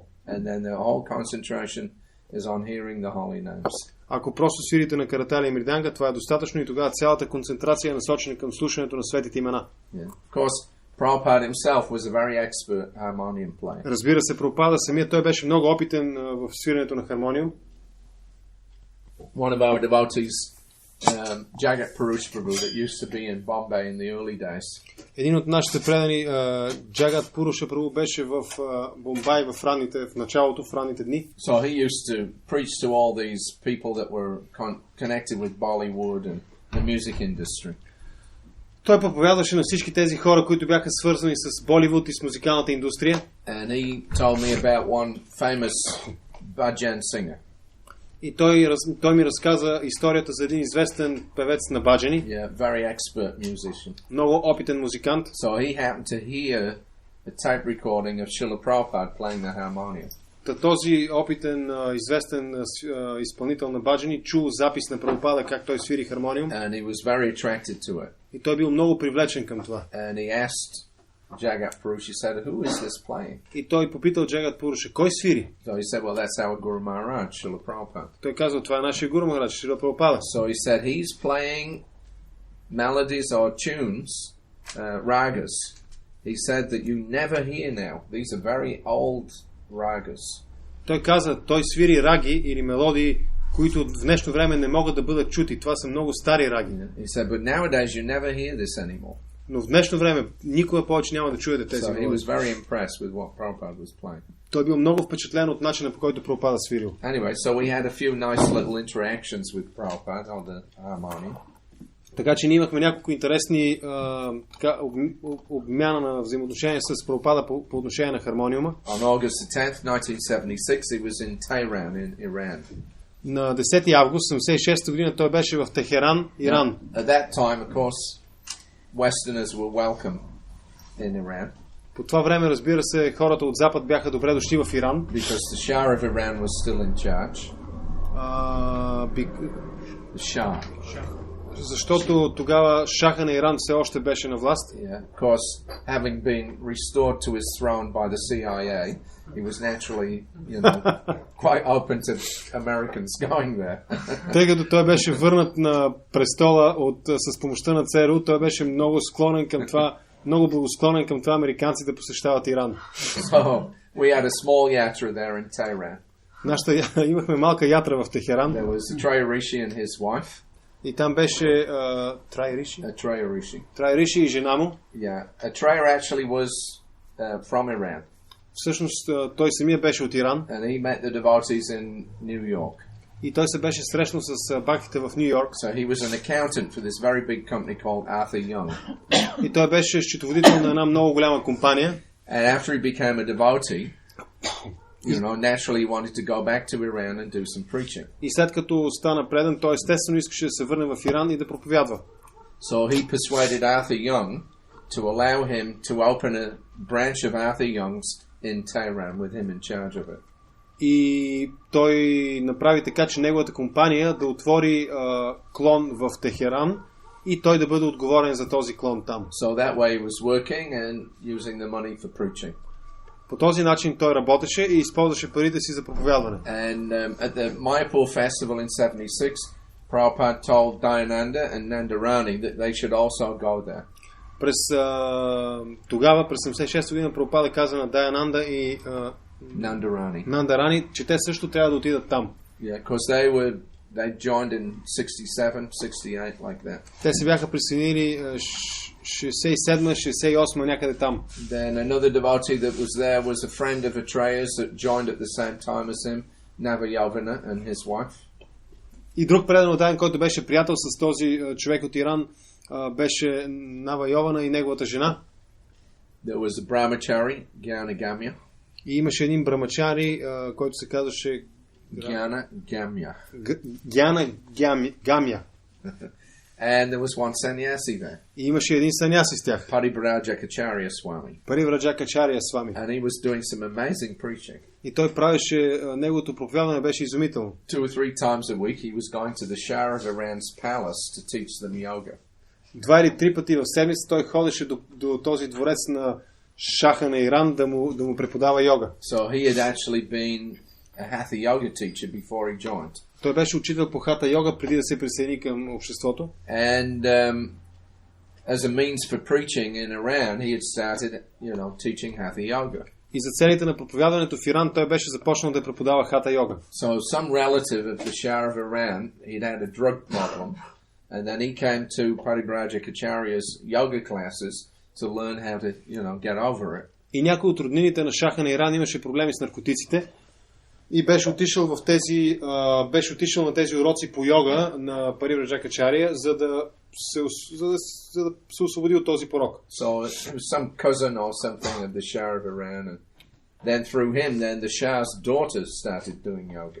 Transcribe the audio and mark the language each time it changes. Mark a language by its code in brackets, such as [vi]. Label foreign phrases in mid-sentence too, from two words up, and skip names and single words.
[en] And then the whole concentration is on hearing the holy names. [bg] Ако просто свирите на каратали и мриданга, това е достатъчно и тогава цялата концентрация е насочена към слушането на светите имена. [en] Yeah. Of course, Prabhupada himself was a very expert harmonium player. [bg] Разбира се, Прабхупада самият той беше много опитен в свирането на хармониум. [en] One of our devotees, Jagat Purush Prabhu, that used to be in Bombay in the early days. [bg] Един от нашите предани, Джагат Пуруша Прабху, беше в Бомбай в ранните дни. [en] So he used to preach to all these people that were connected with Bollywood and the music industry. [bg] Той проповядваше на всички тези хора, които бяха свързани с Боливуд и с музикалната индустрия. [en] And he told me about one famous bhajan singer. [bg] И той ми разказа историята за един известен певец на баджани. [en] Yeah, very expert musician. [bg] Много опитен музикант. [en] So he happened to hear a tape recording of Srila Prabhupada playing the harmonium. [bg] Този опитен, известен изпълнител на баджани чул запис на Прабхупада как той свири хармониум. [en] And he was very attracted to it. [bg] И той бил много привлечен към това. [en] And he asked Jagat Purushi said, "Who is this playing?" [bg] И той попитал Джагат Пуруша, кой свири? [en] So he said, "Well, that's our Guru Maharaj, Srila Prabhupada." [bg] Той казал, това е нашия Гуру Махарадж, Шрила Прабхупада. [en] So he said he's playing melodies or tunes, ragas. He said that you never hear now. These are very old ragas. [bg] Той каза, той свири раги или мелодии, които в днешно време не могат да бъдат чути. Това са много стари раги. [en] He said, but nowadays you never hear this anymore. [bg] Но в днешно време никога повече няма да чуете тези мелодии. [en] So he was very impressed with what Prabhupada was playing. [bg] Той бил много впечатлен от начина, по който Прабхупада свирил. [en] Anyway, so we had a few nice little interactions with Prabhupada on the harmonium. [bg] Така че ние имахме няколко интересни обмяна на взаимоотношения с Прабхупада по отношение на хармониума. [en] On August 10th, 1976, he was in Tehran in Iran. [bg] На 10 август 1976 година той беше в Техеран, Иран. [en] At that time, of course, Westerners were welcome in Iran. [bg] По това време, разбира се, хората от Запад бяха добре дошли в Иран. [en] Because the Shah of Iran was still in charge. The Shah. [bg] Защото тогава шаха на Иран все още беше на власт. [en] Yeah, of course, having been restored to his throne by the CIA, he was naturally, quite open to Americans going there. [bg] Тъй като той беше върнат на престола с помощта на ЦРУ, той беше много склонен към това, много благосклонен към това американци да посещават Иран. [en] So, we had a small yatra there in Tehran. [bg] Имахме малка ятра в Техеран. [en] There was Treya Rishi and his wife. [bg] И там беше Treya Rishi и жена му. [en] Yeah, Treya actually was from Iran. [bg] Всъщност той самия беше от Иран. [en] And he met the devotees in New York. [bg] И той се беше срещнал с баките в Ню Йорк. [en] So he was an accountant for this very big company called Arthur Young. [bg] И той беше счетоводител на една много голяма компания. [en] And after he became a devotee, naturally he wanted to go back to Iran and do some preaching. [bg] И след като стана предан, той естествено искаше да се върне в Иран и да проповядва. [en] So he persuaded Arthur Young to allow him to open a branch of Arthur Young's in Tehran with him in charge of it. [bg] И той направи така, че неговата компания да отвори клон в Техеран и той да бъде отговорен за този клон там. [en] So that way he was working and using the money for preaching. [bg] По този начин той работеше и използваше парите си за проповядване. [en] And at the Mayapur festival in 76, Prabhupada told Dayananda and Nandarani that they should also go there. [bg] Тогава, през 76 година, Прабхупада каза на Даянанда и Нандарани, че те също трябва да отидат там. [en] Yeah, because they joined in 67, 68, like that. [bg] Те се бяха присъединили 67-68 някъде там. [en] Then another devotee that was there was a friend of Atreya's that joined at the same time as him, Navayovana and his wife. [bg] И друг предан от Дайан, който беше приятел с този човек от Иран, беше Навайована и неговата жена. [en] There was a brahmachari, Gyana Gamya. [bg] И имаше един брамачари, който се казваше Gyana Gamya. [en] Gyana Gamya. And there was one sannyasi there. [bg] И имаше един саняси с тях. [en] Parivrajakacharya Swami. [bg] Parivrajakacharya Swami. [en] And he was doing some amazing preaching. [bg] И той правеше, неговото проповядване беше изумително. [en] 2 or 3 times a week he was going to the Shah of Iran's palace to teach them yoga. [bg] 2 или 3 пъти в седмица той ходеше до този дворец на шаха на Иран да му преподава йога. [en] So he had actually been a hatha yoga teacher before he joined. [bg] Той беше учител по хата йога преди да се присъедини към обществото. [en] And as a means for preaching in Iran, he had started, teaching hatha yoga. [bg] И за целите на проповядването в Иран той беше започнал да преподава хата йога. [en] So some relative of the Shah of Iran, he'd had a drug problem, and then he came to Parivrajakacharya's yoga classes to learn how to, get over it. [bg] И някой от роднините на шаха на Иран имаше проблеми с наркотиците. И беше отишъл на тези уроци по йога на Паривраджакачария, за да се освободи от този порок. [en] So it was some cousin or something of the Shah of Iran, and then through him, the Shah's daughters started doing yoga.